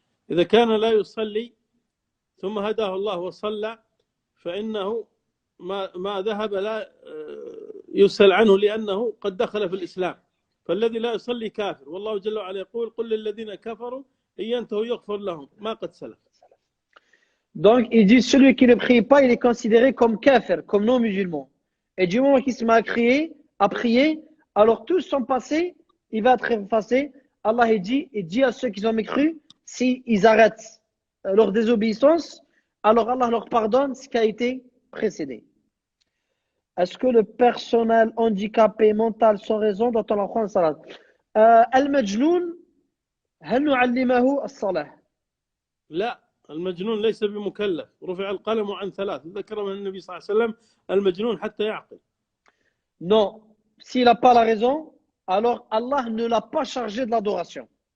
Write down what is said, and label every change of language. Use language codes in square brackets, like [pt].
[ar] إذا كان لا يصلي ثم هداه الله وصلى فإنه ما ذهب لا يسأل عنه لأنه قد دخل في الإسلام. فالذي لا يصلي كافر والله جل وعلا يقول قل للذين كفروا إن ينتهوا يغفر لهم ما قد سلف. [fr] Donc il dit celui qui ne prie pas il est considéré comme kafir, comme non musulman. Et du moment qu'il se met à prier, alors tous sont passés, il va être effacé. Allah il dit à ceux qui ont mécru, s'ils arrêtent leur désobéissance, alors Allah leur pardonne ce qui a été précédé. Est-ce que le personnel handicapé mental sans raison doit-on l'apprendre salat? [ar] Al-Majnoun, هل نعلمه الصلاة؟ لا المجنون ليس بمكلف رفع القلم عن 3 ذكر من النبي صلى الله عليه وسلم المجنون حتى يعقل. [fr] Non, s'il n'a pas la raison, alors Allah ne l'a pas chargé de l'adoration.